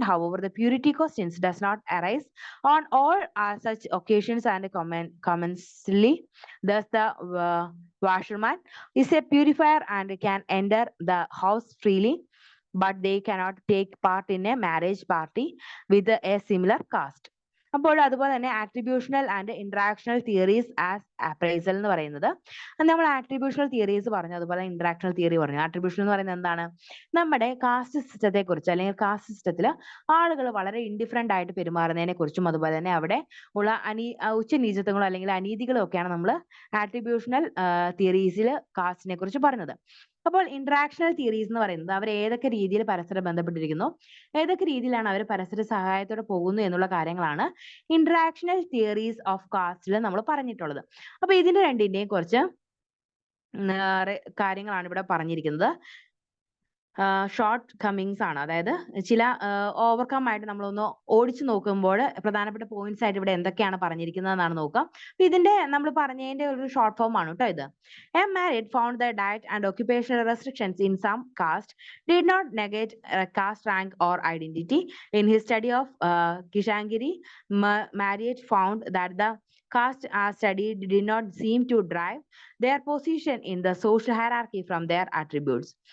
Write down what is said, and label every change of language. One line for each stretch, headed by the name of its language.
English: However, the purity questions does not arise on all such occasions and commensally. Thus, the washerman is a purifier and can enter the house freely, but they cannot take part in a marriage party with a similar caste.
Malayalam: അപ്പോൾ അതുപോലെ തന്നെ attributional and ഇന്ററാക്ഷണൽ theories as appraisal എന്ന് പറയുന്നത്, നമ്മൾ attributional theories പറഞ്ഞു, അതുപോലെ ഇന്ററാക്ഷണൽ theory പറഞ്ഞു. Attribution എന്ന് പറയുന്നത് എന്താണ്, നമ്മുടെ കാസ്റ്റ് സിസ്റ്റത്തെ കുറിച്ച് അല്ലെങ്കിൽ കാസ്റ്റ് സിസ്റ്റത്തിൽ ആളുകൾ വളരെ ഇൻഡിഫറൻ്റ് ആയിട്ട് പെരുമാറുന്നതിനെ കുറിച്ചും അതുപോലെ തന്നെ അവിടെ ഉള്ള ഉച്ചനീചത്വങ്ങളോ അല്ലെങ്കിൽ അനീതികളോ ഒക്കെയാണ് നമ്മൾ ആട്രിബ്യൂഷണൽ തിയറീസിൽ കാസ്റ്റിനെ കുറിച്ച് പറഞ്ഞത്. അപ്പോൾ ഇന്ററാക്ഷണൽ തിയറീസ് എന്ന് പറയുന്നത് അവർ ഏതൊക്കെ രീതിയിൽ പരസ്പരം ബന്ധപ്പെട്ടിരിക്കുന്നു, ഏതൊക്കെ രീതിയിലാണ് അവർ പരസ്പര സഹായത്തോടെ പോകുന്നു എന്നുള്ള കാര്യങ്ങളാണ് ഇന്ററാക്ഷണൽ തിയറീസ് ഓഫ് കാസ്റ്റിൽ നമ്മൾ പറഞ്ഞിട്ടുള്ളത്. അപ്പൊ ഇതിന്റെ രണ്ടിന്റെയും കുറച്ച് കാര്യങ്ങളാണ് ഇവിടെ പറഞ്ഞിരിക്കുന്നത്. ഷോർട്ട് കമ്മിങ്സ് ആണ്. അതായത് ചില ഓവർകം ആയിട്ട് നമ്മളൊന്ന് ഓടിച്ചു നോക്കുമ്പോൾ പ്രധാനപ്പെട്ട പോയിന്റ്സ് ആയിട്ട് ഇവിടെ എന്തൊക്കെയാണ് പറഞ്ഞിരിക്കുന്നതെന്നാണ് നോക്കാം. അപ്പൊ ഇതിന്റെ നമ്മൾ പറഞ്ഞതിന്റെ ഒരു ഷോർട്ട് ഫോം ആണ് കേട്ടോ ഇത്.
English: A Marriott found the diet and occupational restrictions in some caste did not negate caste rank or identity. In his study of Kishangiri, Marriott found that the caste studied did not seem to drive their position in the social hierarchy from their attributes.